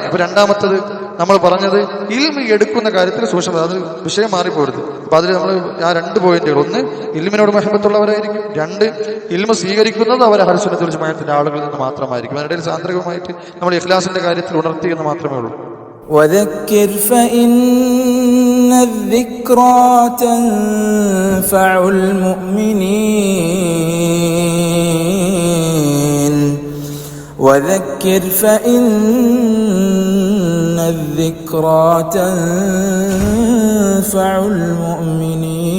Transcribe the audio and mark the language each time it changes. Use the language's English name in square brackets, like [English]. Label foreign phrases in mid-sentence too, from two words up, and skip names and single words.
[Malayalam] ഇപ്പൊ രണ്ടാമത്തത് നമ്മൾ പറഞ്ഞത്, ഇൽമി എടുക്കുന്ന കാര്യത്തിൽ സൂക്ഷ്മത, അത് വിഷയം മാറിപ്പോരുത്. അപ്പൊ അതിൽ നമ്മൾ ആ 2 പോയിന്റുകൾ, ഒന്ന് ഇൽമിനോട് മഹബത്തുള്ളവരായിരിക്കും, 2 ഇൽമ സ്വീകരിക്കുന്നത് അവർ [Arabic] أهل السنة والجماعة [Malayalam] ആളുകളിൽ നിന്ന് മാത്രമായിരിക്കും. അതിനിടയിൽ സാന്ദർഭികമായിട്ട് നമ്മൾ ഇഖ്ലാസിന്റെ കാര്യത്തിൽ ഉണർത്തി എന്ന് മാത്രമേ ഉള്ളൂ. [Arabic] وذكر فإن الذكرى تنفع المؤمنين وذكر فإن الذكرى تنفع المؤمنين